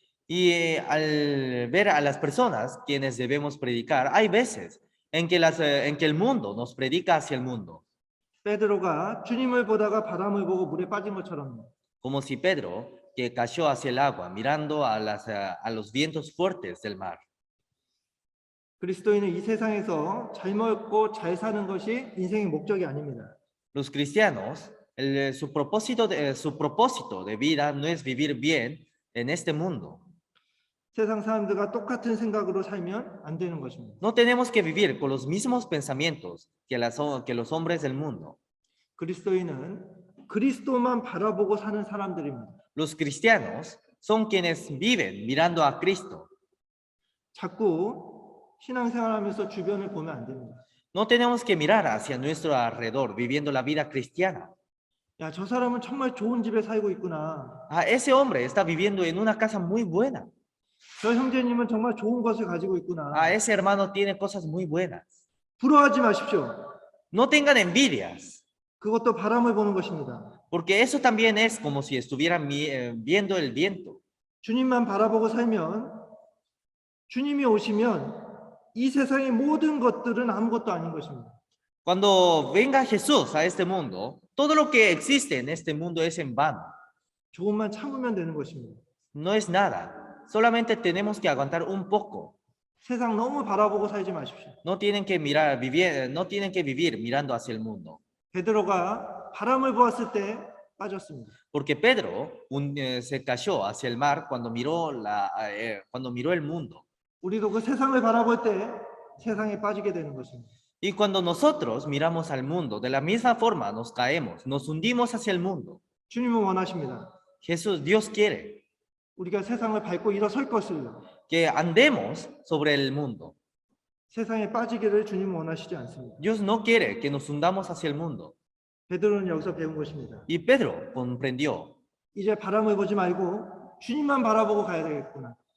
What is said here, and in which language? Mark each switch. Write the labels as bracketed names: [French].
[Spanish] Y al ver a las personas quienes debemos predicar, hay veces en que el mundo nos predica hacia el mundo, [Korean] 베드로가 주님을 보다가 바람을 보고 물에 빠진 것처럼 [Spanish] como si Pedro, que cayó hacia el agua, mirando a los vientos fuertes del mar. [Korean] 그리스도인은 이 세상에서 잘 먹고 잘 사는 것이 인생의 목적이 아닙니다. [Spanish] Los cristianos, su propósito de vida no es vivir bien en este mundo. [Korean] 세상 사람들과 똑같은 생각으로 살면 안 되는 것입니다. [Spanish] No tenemos que vivir con los mismos pensamientos que los hombres del mundo. [Korean] 그리스도인은 그리스도만 바라보고 사는 사람들입니다. [Spanish] Los cristianos son quienes viven mirando a Cristo. [Korean] 자꾸 신앙생활하면서 주변을 보면 안 됩니다. [Spanish] No tenemos que mirar hacia nuestro alrededor viviendo la vida cristiana. [Korean] 야, 저 사람은 정말 좋은 집에 살고 있구나. [Spanish] Ah, ese hombre está viviendo en una casa muy buena. [Korean] 저 형제님은 정말 좋은 것을 가지고 있구나. [Spanish] Ah, ese hermano tiene cosas muy buenas. [Korean] 부러워하지 마십시오. [Spanish] No tengan envidias, [Korean] 그것도 바람을 보는 것입니다. [Spanish] porque eso también es como si estuvieran viendo el viento. [Korean] 주님만 바라보고 살면 주님이 오시면 이 세상의 모든 것들은 아무것도 아닌 것입니다. [Spanish] Cuando venga Jesús a este mundo, todo lo que existe en este mundo es en vano. 조금만 참으면 되는 것입니다. No es nada. Solamente tenemos que aguantar un poco. [Korean] 세상 너무 바라보고 살지 마십시오. [Spanish] No tienen que vivir mirando hacia el mundo. [Korean] 베드로가 바람을 보았을 때 빠졌습니다. [Spanish] Porque Pedro se cayó hacia el mar cuando miró el mundo. [Korean] 우리도 그 세상을 바라볼 때 세상에 빠지게 되는 것입니다. [Spanish] Y cuando nosotros miramos al mundo, de la misma forma nos caemos, nos hundimos hacia el mundo. [Korean] 주님은 원하십니다. [Spanish] Dios quiere [Korean] 우리가 세상을 밟고 일어설 것을 [Spanish] que andemos sobre el mundo. [Korean] 세상에 빠지기를 주님은 원하시지 않습니다. [Spanish] Dios no quiere que nos hundamos hacia el mundo. [Korean] 베드로는 여기서 배운 것입니다. [Spanish] Y Pedro comprendió [Korean] 이제 바람을 보지 말고 주님만 바라보고 가야 되겠구나.